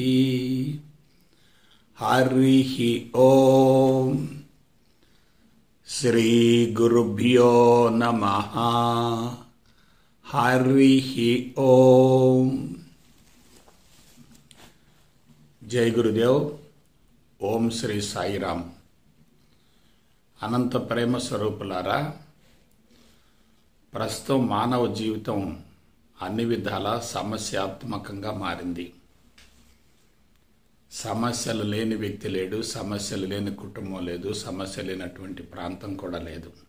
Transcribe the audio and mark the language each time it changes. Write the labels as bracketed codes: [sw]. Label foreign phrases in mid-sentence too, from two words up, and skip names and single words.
[sa] हरिः ओम। श्री गुरुभ्यो नमः। हरिः ओम। जय गुरुदेव। [te] ఓం శ్రీ సాయిరామ్. అనంత ప్రేమ స్వరూపులారా, ప్రస్తుతం మానవ జీవితం అన్ని విధాల సమస్యాత్మకంగా మారింది. సమస్యలు లేని వ్యక్తి లేడు, సమస్యలు లేని కుటుంబం లేదు, సమస్య లేనటువంటి ప్రాంతం కూడా లేదు.